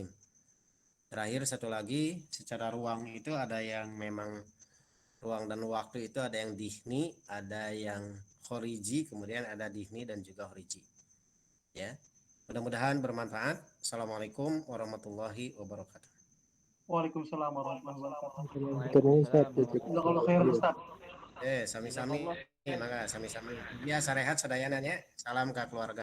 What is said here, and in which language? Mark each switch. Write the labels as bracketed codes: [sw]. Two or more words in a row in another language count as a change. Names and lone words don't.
[id] Terakhir satu lagi, secara ruang itu ada yang memang ruang dan waktu itu ada yang dihni, ada yang khoriji, kemudian ada dihni dan juga khoriji. Ya. Mudah-mudahan bermanfaat. [ar] السلام عليكم ورحمة الله وبركاته. وعليكم السلام ورحمة الله وبركاته. [id] Terus Ustaz, [ar] جزاك الله خيرا أستاذ. [su] Sami-sami. Maka sami-sami. Biasa rehat sadayananya. [id] Salam ke keluarga.